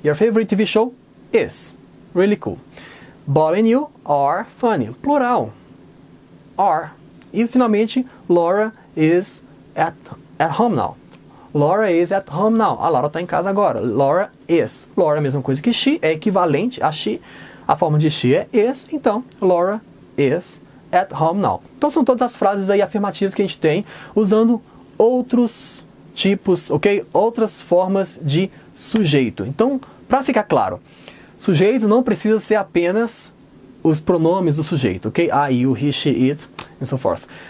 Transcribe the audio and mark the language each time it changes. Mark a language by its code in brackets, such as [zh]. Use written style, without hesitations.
[en] Your favorite TV show is really cool. Bob and you are funny. Plural. Are. [pt] E finalmente, [en] Laura is at home now. Laura is at home now. [pt] A Laura está em casa agora. [en] Laura is. [pt] Laura é a mesma coisa que she, é equivalente a she. A forma de [en] she é is, então Laura is at home now. [pt] Então são todas as frases aí afirmativas que a gente tem usando outros tipos, ok? Outras formas de sujeito. Então, para ficar claro, sujeito não precisa ser apenas os pronomes do sujeito, ok? [en] I, you, he, she, it, and so forth.